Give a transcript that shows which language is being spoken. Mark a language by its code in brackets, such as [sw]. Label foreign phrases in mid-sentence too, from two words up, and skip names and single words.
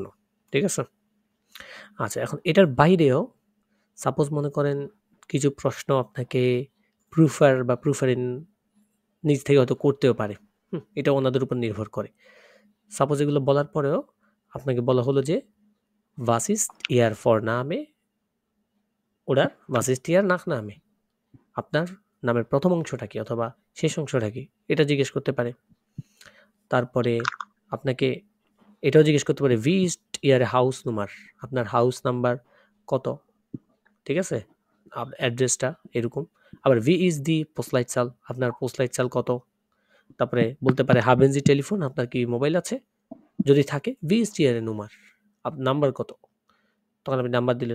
[bn] ঠিক আছে? আচ্ছা, এখন এটার বাইরেও সাপোজ মনে করেন কিছু প্রশ্ন আপনাকে প্রুফারিন নিজ থেকে হয়তো করতেও পারে। এটা ওনাদের উপর নির্ভর করে। সাপোজ এগুলো বলার পরেও আপনাকে বলা হলো যে [de] was ist ihr Vorname oder was ist ihr Nachname, [bn] আপনার নামের প্রথম অংশটা কি অথবা শেষ অংশটা কি, এটা জিজ্ঞেস করতে পারে। তারপরে আপনাকে এটাও জিজ্ঞেস করতে পারে [de] wie ist ihr Hausnummer, [bn] আপনার [en] house number [bn] কত। ঠিক আছে, অ্যাড্রেসটা এরকম। আবার [de] Wie ist die Postleitzahl, [bn] আপনার পোস্টলাইটজাল কত। তারপরে বলতে পারে [de] Haben Sie Telefon, [bn] আপনার কি মোবাইল আছে, যদি থাকে [de] Wie ist Ihre Nummer, [bn] নাম্বার কত, তখন আপনি নাম্বার দিলেন।